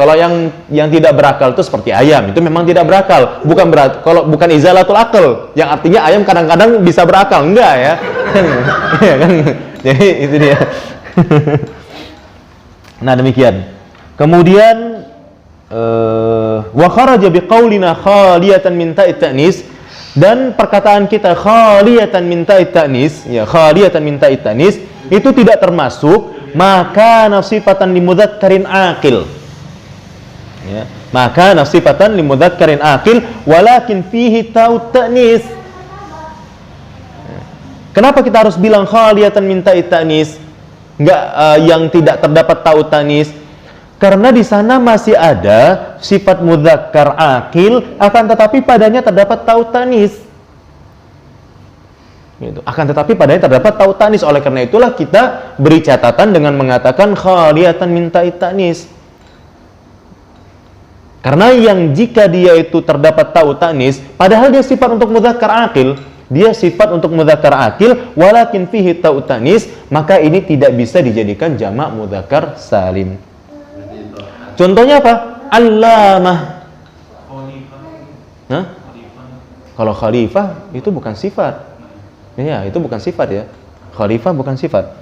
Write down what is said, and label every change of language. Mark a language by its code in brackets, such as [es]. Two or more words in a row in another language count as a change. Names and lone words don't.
[id] Kalau yang tidak berakal itu seperti ayam, itu memang tidak berakal. Kalau bukan izalatul akal, yang artinya ayam kadang-kadang bisa berakal, enggak, ya. Iya kan? Jadi itu dia. Nah, demikian. Kemudian [ar] وخرج بقولنا خالية من تاء التأنيث, [id] dan perkataan kita [ar] خالية من تاء التأنيث, [id] ya, [ar] خالية من تاء التأنيث [id] itu tidak termasuk [ar] ما كان صفة لمذكر عاقل, [id] ya, [ar] ما كان صفة لمذكر عاقل ولكن فيه تاء التأنيث. [id] Kenapa kita harus bilang [ar] خالية من تاء التأنيث, [id] enggak yang tidak terdapat [ar] تاء التأنيث? [id] Karena di sana masih ada sifat [ar] مذكر عاقل, [id] akan tetapi padanya terdapat [ar] تاء التأنيث. [id] Gitu. Akan tetapi padanya terdapat [ar] تاء التأنيث. [id] Oleh karena itulah kita beri catatan dengan mengatakan [ar] خالية من تاء التأنيث. [id] Karena yang jika dia itu terdapat [ar] تاء التأنيث, [id] padahal dia sifat untuk [ar] مذكر عاقل, [id] dia sifat untuk [ar] مذكر عاقل ولكن فيه تاء التأنيث, [id] maka ini tidak bisa dijadikan jamak [ar] مذكر سالم. [id] Contohnya apa? Allamah. Nah, kalau khalifah itu bukan sifat. Ya, itu bukan sifat, ya. Khalifah bukan sifat.